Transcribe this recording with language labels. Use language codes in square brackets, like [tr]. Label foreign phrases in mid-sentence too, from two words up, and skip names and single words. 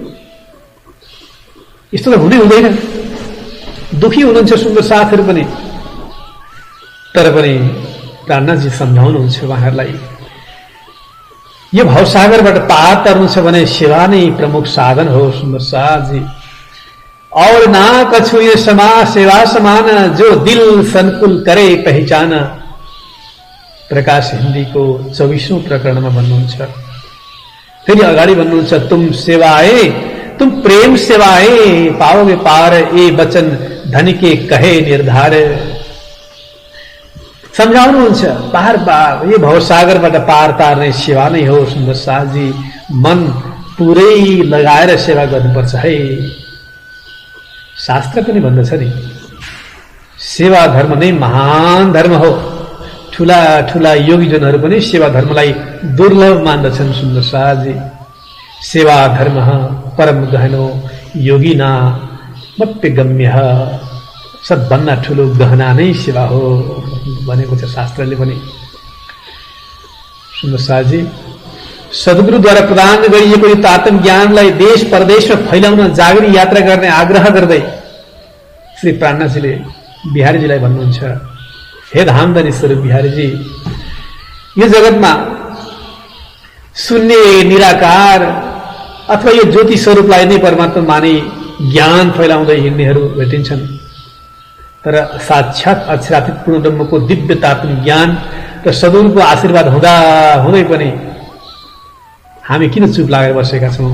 [ne] यस्तो त हुनै हुँदैन। दुखी हुनुहुन्छ सुन्दरसाथहरू पनि, तर पनि प्राणनाथजी सम्झाउनुहुन्छ उहाँहरूलाई, यो भवसागरबाट पार तर्नु छ भने सेवा नै प्रमुख साधन हो सुन्दरसाथजी। [hi] और ना कछु ये समाज सेवा समान, जो दिल संकुल करे पहचान, प्रकाश [ne] हिन्दीको 24औं प्रकरणमा भन्नुहुन्छ। फेरि अगाडि भन्नुहुन्छ, [hi] तुम सेवाए तुम प्रेम सेवाए पाओगे पार, ए वचन धनी के कहे निर्धार। [ne] सम्झाउनुहुन्छ बार बार, यो भवसागरबाट पार तार्ने सेवा नै हो सुन्दरसाथजी, मन पुरै लगाएर सेवा गर्नुपर्छ है। शास्त्र पनि भन्दछ नि, सेवा धर्म नै महान धर्म हो। ठूला ठूला योगीजनहरू पनि सेवा धर्मलाई दुर्लभ मान्दछन् सुन्दरसाथजी। [sa] सेवा धर्म परम गहनो योगिना मप्य गम्य, [ne] सबभन्दा ठूलो गहना नै सेवा हो भनेको छ शास्त्रले पनि। सुन्दरसाथजी सद्गुरुद्वारा प्रदान गरिएको यो तातम ज्ञानलाई देश परदेशमा फैलाउन जागरी यात्रा गर्ने आग्रह गर्दै श्री प्राणनाथजीले बिहारीजीलाई भन्नुहुन्छ, हे धामधनी स्वरूप बिहारीजी, यो जगतमा शून्य निराकार अथवा यो ज्योति स्वरूपलाई नै परमात्मा माने ज्ञान फैलाउँदै हिँड्नेहरू भेटिन्छन्, तर साक्षात अक्षरातीत पूर्ण ब्रह्मको दिव्य तात्विक ज्ञान र सद्गुरुको आशीर्वाद हुँदा हुँदै पनि हामी किन चुप लागेर बसेका छौं?